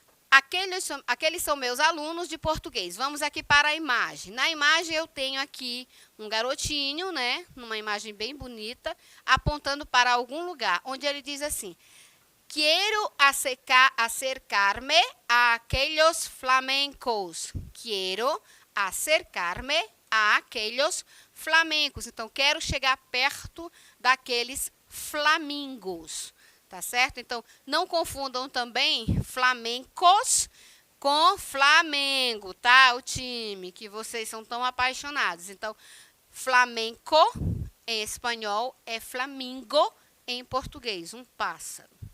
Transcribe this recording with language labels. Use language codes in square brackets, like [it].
[pt] Aqueles são meus alunos de português. Vamos aqui para a imagem. Na imagem, eu tenho aqui um garotinho, né? Numa imagem bem bonita, apontando para algum lugar, onde ele diz assim: [es] Quiero acercarme a aquellos flamencos. Quiero acercarme a aquellos flamencos. [pt] Então, quero chegar perto daqueles flamingos. Tá certo? Então, não confundam também flamencos com Flamengo, tá? O time que vocês são tão apaixonados. Então, flamenco em espanhol é flamingo em português, um pássaro.